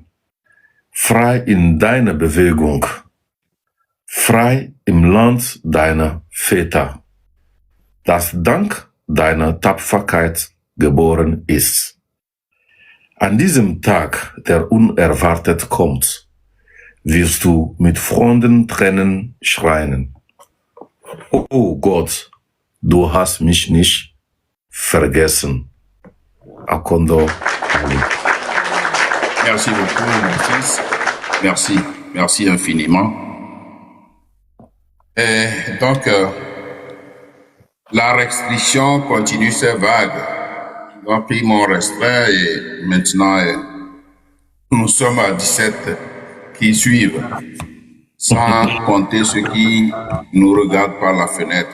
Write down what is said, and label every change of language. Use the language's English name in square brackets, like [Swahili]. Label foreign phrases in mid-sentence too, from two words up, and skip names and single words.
[German] Frei in deiner Bewegung. Frei im Land deiner Väter, das dank deiner Tapferkeit geboren ist. An diesem Tag, der unerwartet kommt, wirst du mit frohen Tränen schreien. Oh Gott, du hast mich nicht vergessen. Akondo Ali. [French] Merci beaucoup, mon fils. Merci infiniment. Et donc, la restriction continue ses vagues. Donc, ils m'ont restreint et maintenant, nous sommes à 17 qui suivent, sans compter ceux qui nous regardent par la fenêtre.